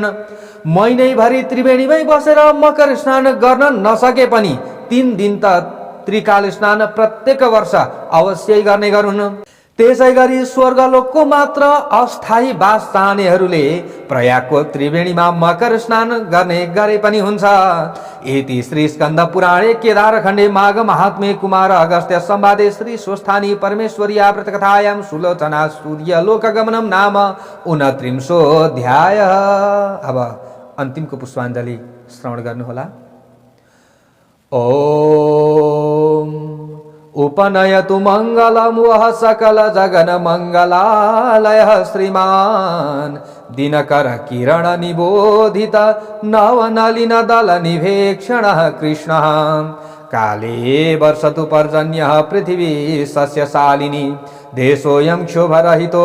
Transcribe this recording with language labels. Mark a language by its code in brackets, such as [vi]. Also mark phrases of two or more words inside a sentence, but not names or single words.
[ne] महिनैभरि त्रिवेणीमै बसेर मकर स्नान गर्न नसके पनि 3 दिन त त्रिकाल स्नान प्रत्येक वर्ष अवश्य गर्ने गरून्। त्यसै गरी स्वर्गलोकको मात्र अस्थायी वास चाहनेहरूले प्रयागको त्रिवेणीमा मकर स्नान गर्ने गरे पनि हुन्छ। [sa] इति श्री स्कन्द पुराणे केदारखण्डे माघ महात्म्ये कुमार अगस्त्य संवादे श्री स्वस्थानी परमेश्वरिया व्रतकथायां सुलोचना सूर्य लोकगमनम नाम 29 अध्याय। [ne] अब अन्तिमको पुष्पाञ्जलि श्रवण गर्नुहोला। [sa] ओम उपनयतु मङ्गलं वः सकल जगन मङ्गलालयः श्रीमान् दिनकर किरण निबोधित नवनलिन दल निवेक्षणः कृष्णः काले वर्षतु पर्जन्यः पृथिवी सस्यशालिनी देशोऽयं क्षोभरहितो